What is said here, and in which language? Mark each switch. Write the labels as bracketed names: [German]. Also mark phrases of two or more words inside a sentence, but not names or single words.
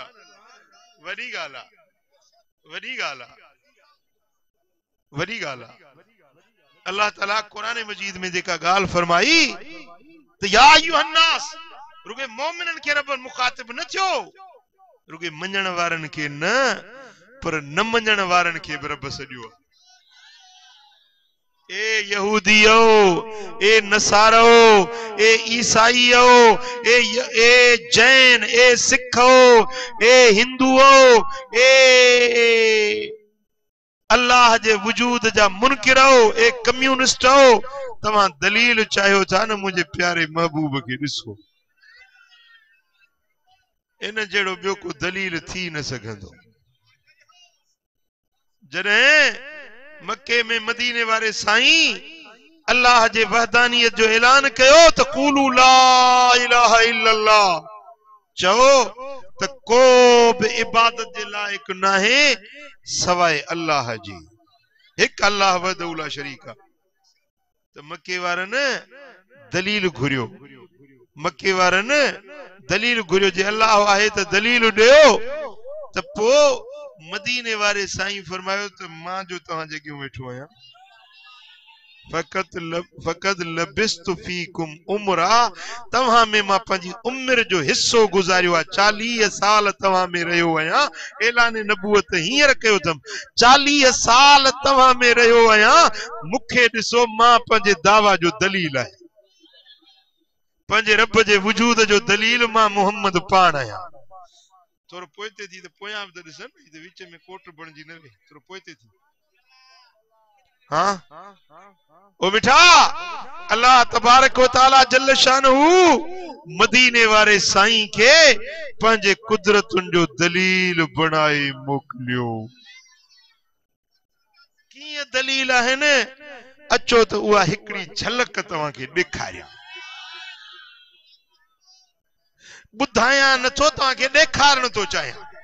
[Sindhi] वरी गाला वरी गाला वरी गाला अल्लाह ताला कुरान मजीद में जेका गाल फरमाई तो [Arabic] يا أيها الناس [Sindhi] रुगे मोमिनन के रब मुखातिब न थियो, रुगे मञण वारन के न पर न मञण वारन के रब सॼो। ए यहूदियो, ए नसारो, ए ईसाईयो, ए जैन, ए सिखो, ए हिंदुओ, ए अल्लाह जे वजूद जा मुनकिरो, ए कम्युनिस्टो, तव्हां दलील चाहियो था न मुझे प्यारे महबूब के ॾिसो। इन जहिड़ो ॿियो को दलील थी न सघंदो। जॾहिं मक्के में मदीने वारे साईं अल्लाह जे वहदानियत जो ऐलान कयो त [Arabic] قولوا لا إله إلا الله, [Sindhi] चओ त को बि इबादत जे लाइक नाहे सवाइ अल्लाह जी, हिकु अल्लाह [Arabic] وحده لا شريك. [Sindhi] त मक्के वारनि दलील घुरियो, मक्के वारनि दलील घुरियो, जे अल्लाह आहे त दलील ॾियो। त पोइ मदीने वारे साईं फरमायो त मां जो तव्हां जॻहियूं वेठो आहियां, फ़क़त [Arabic] لبثت فيكم عمرا, [Sindhi] तव्हां में मां पंहिंजी उम्र जो हिस्सो गुज़ारियो आहे। 40 साल तव्हां में रहियो आहियां। ऐलान नबूवत हींअर कयो अथमि, 40 साल तव्हां में रहियो आहियां। मूंखे ॾिसो, मां पंहिंजे दावा जो दलील आहे, पंहिंजे रब जे वजूद जो दलील मां मोहम्मद पाण आहियां। थोरो पोइते थी त पोयां बि त ॾिसन, विच में कोट बणजी न रहे, थोरो पोइते थी। हाँ ओ मिठा, [Arabic] الله تبارك وتعالى جل شأنه [Sindhi] मदीने वारे साईं के पंहिंजे कुदरतुनि जो दलील बणाए मोकिलियो। कीअं दलील आहे न, अचो त उहा हिकड़ी झलक तव्हांखे ॾेखारियां। ॿुधायां नथो, तव्हांखे ॾेखारण थो चाहियां।